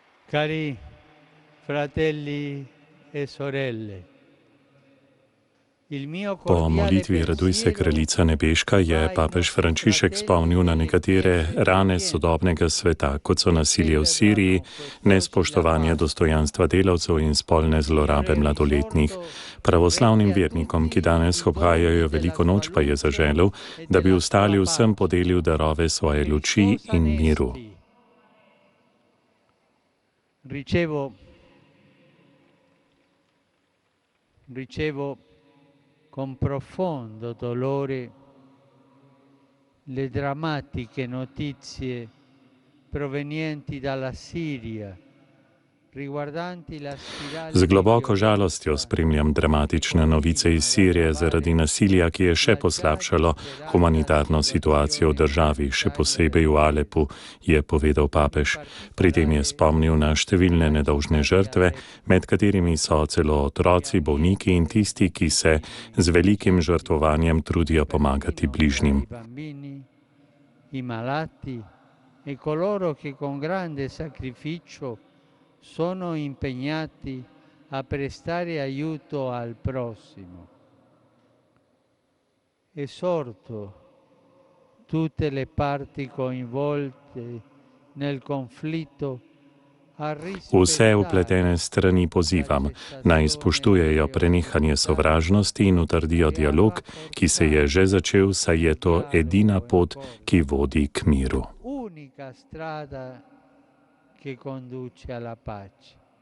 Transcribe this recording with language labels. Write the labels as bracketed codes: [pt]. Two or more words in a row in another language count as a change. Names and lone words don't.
[it] Cari fratelli e sorelle, [sl] Po molitvi Raduj se, kraljica nebeška, je papež Frančišek spomnil na nekatere rane sodobnega sveta, kot so nasilje v Siriji, nespoštovanje dostojanstva delavcev in spolne zlorabe mladoletnih. Pravoslavnim vernikom, ki danes obhajajo veliko noč, pa je zaželel, da bi ostali vsem podelil darove svoje luči in miru. [it] Ricevo con profondo dolore le drammatiche notizie provenienti dalla Siria. [sl] Z globoko žalostjo spremljam dramatične novice iz Sirije zaradi nasilja, ki je še poslabšalo humanitarno situacijo v državi, še posebej v Alepu, je povedal papež. Pri tem je spomnil na številne nedolžne žrtve, med katerimi so celo otroci, bolniki in tisti, ki se z velikim žrtvovanjem trudijo pomagati bližnjim. [it] Sono impegnati a prestare aiuto al prossimo. Esorto tutte le parti coinvolte nel conflitto a [sl] Vse vpletene strani pozivam, naj spoštujejo prenehanje sovražnosti in utrdijo dialog, ki se je že začel, saj je to edina pot, ki vodi k miru. [it] Unica strada che conduce alla pace.